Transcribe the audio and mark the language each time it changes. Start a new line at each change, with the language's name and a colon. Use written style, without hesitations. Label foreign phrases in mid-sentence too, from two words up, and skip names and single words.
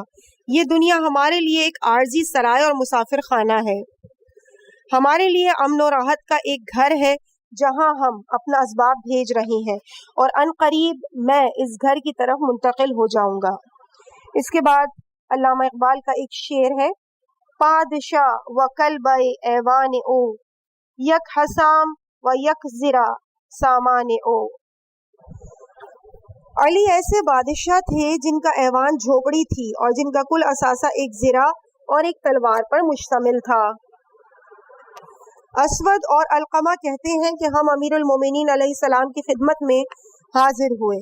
Urdu: یہ دنیا ہمارے لیے ایک عارضی سرائے اور مسافر خانہ ہے، ہمارے لیے امن و راحت کا ایک گھر ہے جہاں ہم اپنا اسباب بھیج رہے ہیں، اور ان قریب میں اس گھر کی طرف منتقل ہو جاؤں گا۔ اس کے بعد علامہ اقبال کا ایک شعر ہے،
Persian: پادشاہ و کلبہ ایوان او، یک حسام و یک زرا سامان او۔
Urdu: علی ایسے بادشاہ تھے جن کا ایوان جھوپڑی تھی اور جن کا کل اثاثہ ایک زرا اور ایک تلوار پر مشتمل تھا۔ اسود اور علقمہ کہتے ہیں کہ ہم امیر المومنین علیہ السلام کی خدمت میں حاضر ہوئے۔